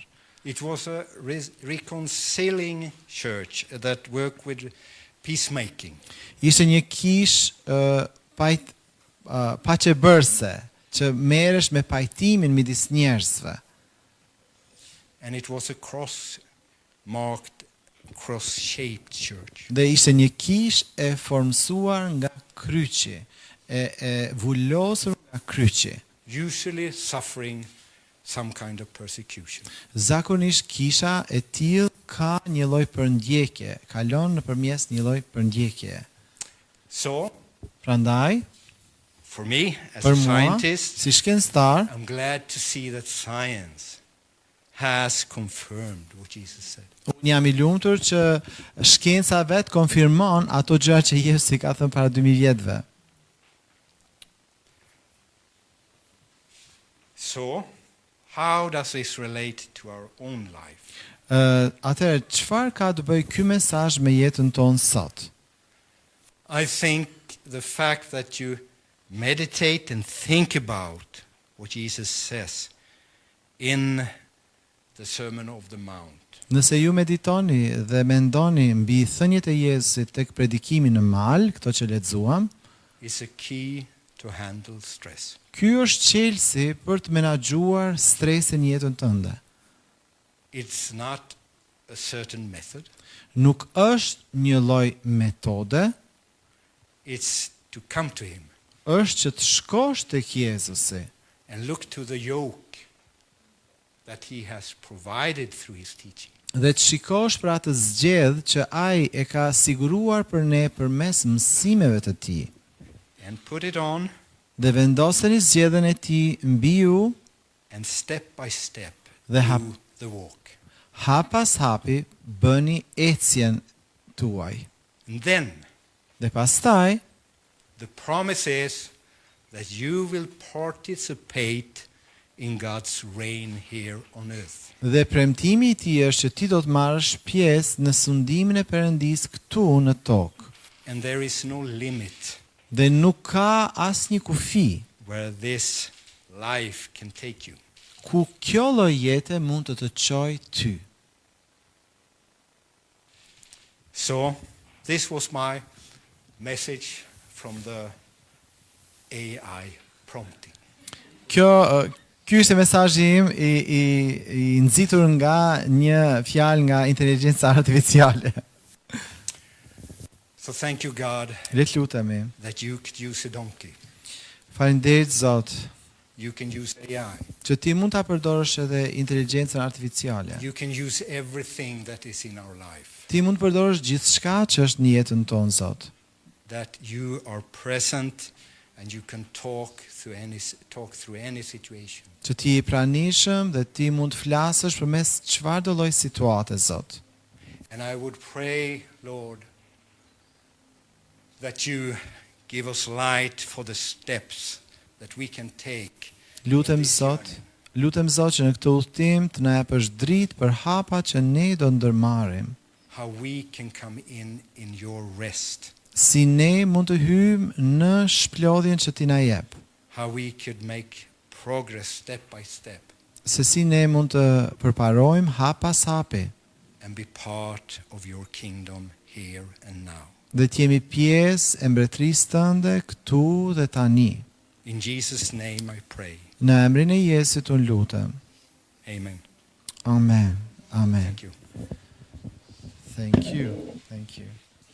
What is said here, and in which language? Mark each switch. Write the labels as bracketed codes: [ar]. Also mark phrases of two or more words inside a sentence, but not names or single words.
[en] It was a reconciling church that worked with peacemaking. [sq] Ishte një kish paqebërse që merresh me pajtimin midis njerëzve. [en] And it was a cross-marked, cross-shaped church. [sq] Dhe ishte një kish e formsuar nga kryqi, e vullosur nga kryqi. [en] Usually suffering some kind of persecution. [sq] Zakonisht kisha e tillë ka një lloj përndjekje, kalon nëpërmes një lloj përndjekje. [en] So, [sq] Prandaj, [en] for me, as [sq] për [en] a [sq] mua, [en] scientist, [sq] si shkencëtar, [en] I'm glad to see that science has confirmed what Jesus said. [sq] unë jam I lumtur që shkenca vet konfirmon ato gjëra që Jezusi ka thënë para 2000 vjetëve. [en] So, how does this relate to our own life? [sq] Atëherë, çfarë ka të bëjë ky mesazh me jetën tonë sot? [en] I think the fact that you meditate and think about what Jesus says in the Sermon of the Mount [sq] Nëse ju meditoni dhe mendoni mbi thënjet e Jezusit tek predikimi në mal, këto që lexuam, [en] is a key to handle stress. [sq] ky është çelësi për të menaxhuar stresin në jetën tënde. [en] It's not a certain method. [sq] Nuk është një lloj metode, [en] It's to come to Him [sq] është që të shkosh tek Jezusi [en] and look to the yoke that He has provided through His teaching. [sq] dhe të shikosh për atë zgjedh që ai e ka siguruar për ne përmes mësimeve të tij. [en] And put it on, [sq] Dhe vendoseni zgjedhjen e tij mbi ju, [en] and step by step [sq] Dhe [en] do [sq] hap- [en] the walk. [sq] hap pas hapi bëni ecjen tuaj. [en] And then [sq] Dhe pastaj [en] the promise is that you will participate in God's reign here on earth. [sq] Dhe premtimi I tij është që ti do të marrësh pjesë në sundimin e Perëndis këtu në tokë. [en] And there is no limit [sq] Dhe nuk ka asnjë kufi [en] where this life can take you. [sq] ku kjo lloj jete mund të të çojë ty. [en] So, this was my message from the AI prompting. [sq] Ky ishte mesazhi im I nxitur nga një fjalë nga inteligjenca artificiale. [en] So thank you, God, [sq] Le të lutemi. [en] that you could use a donkey. [sq] Faleminderit Zot, [en] You can use AI. [sq] që ti mund ta përdorësh edhe inteligjencën artificiale. [en] You can use everything that is in our life. [sq] Ti mund të përdorësh gjithçka që është në jetën tonë Zot. [en] That you are present and you can talk through any situation. [sq] Që ti I pranishëm dhe ti mund të flasësh përmes çfarëdo lloj situate Zot. [en] And I would pray, Lord, that you give us light for the steps that we can take. [sq] Lutem [en] in this [sq] Zot, [en] journey. [sq] lutem Zot që në këtë udhtim të na japësh dritë për hapat që ne do ndërmarrim. [en] How we can come in your rest. [sq] Si ne mund të hyjmë në shplodhjen që ti na jep. [en] How we could make progress step by step [sq] Se si ne mund të përparojmë hap pas hapi [en] and be part of your kingdom here and now. [sq] dhe të jemi pjesë e mbretërisë tënde këtu dhe tani. [en] In Jesus' name I pray. [sq] Në emrin e Jezusit unë lutem. [en] Amen. [sq] Amen. Amen. [en] Thank you. Thank you. Thank you.